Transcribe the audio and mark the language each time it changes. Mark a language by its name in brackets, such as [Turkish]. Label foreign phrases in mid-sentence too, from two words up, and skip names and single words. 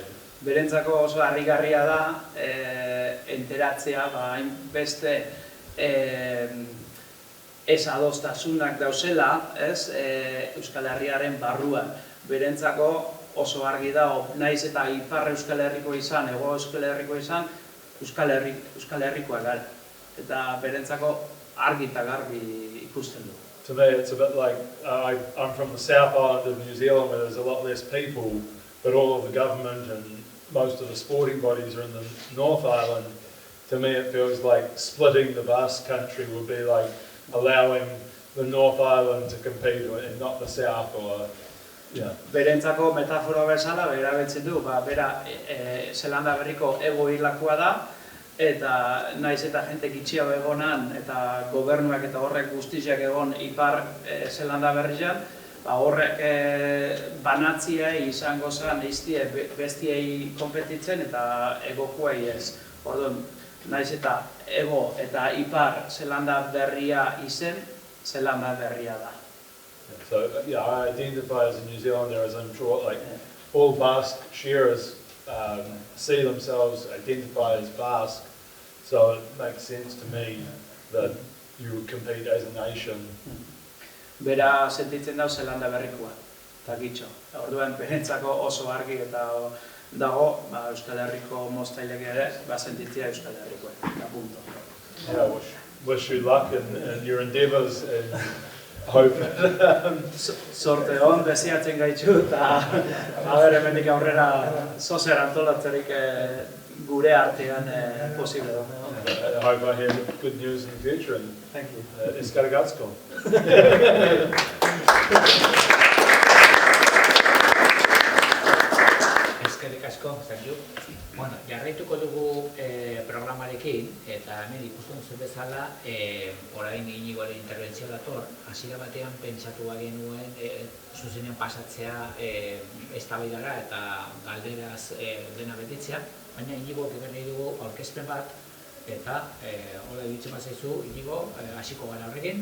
[Basque] Berentzako oso harrigarria da enteratzea hainbeste ez adostasunak dauzela, Euskal Herriaren barruan. Berentzako oso argi dago, naiz eta ipar Euskal Herriko izan, hego Euskal Herriko izan, Euskal Herrikoa gara. Eta berentzako argi eta garbi ikusten du. [English] To me, it's a bit like I'm from the South Island of New Zealand, where there's a lot less people, but all of the government and most of the sporting bodies are in the North Island. To me, it feels like splitting the Basque country would be like allowing the North Island to compete and not the South, or yeah. [Basque] Berentzako metafora bezala erabiltzen du, bera Zelanda Berriko hego irlakoa da, eta naiz eta jente gitxiago egonan eta gobernuak eta horrek guztiak egon ipar Zelanda Berrian, horrek banatzia izango zen iztie bestiei konpetitzen eta egokuei ez. Orduan, naiz eta ego eta ipar Zelanda Berria izen, Zelanda Berria da. [English] So yeah, I identify as a New Zealander, as I'm sure like all Basque shearers see themselves, identify as Basque, so it makes sense to me that you would compete as a nation. [Basque] Bera sentitzen dau Zelanda Berrikoa, eta gitxo. Orduan, berentzako oso argi eta dago, Euskal Herriko moztailek ere, sentitzea Euskal Herrikoa, eta punto. [English] Yeah, wish you luck in your endeavours and hope. [Basque] Sorte hon, deseatzen gaitxu, eta hemendik aurrera zozer antolatzerik gure artean posible da. [English] I hope I hear good news in the future, and Thank you. [Basque] Eskerrik asko. Eskerrik asko, [English] thank you. [Basque] Bueno, jarraituko dugu programarekin, eta hemen ikusten zuen bezala, orain Inigoren interbentzioa dator, hasiera batean pentsatu genuen zuzenean pasatzea eztabaidara eta galderaz dena betetzea, baina Inigo nahi dugu aurkezpen bat, eta hola ditzen bat zaizu, Inigo, hasiko gara horrekin.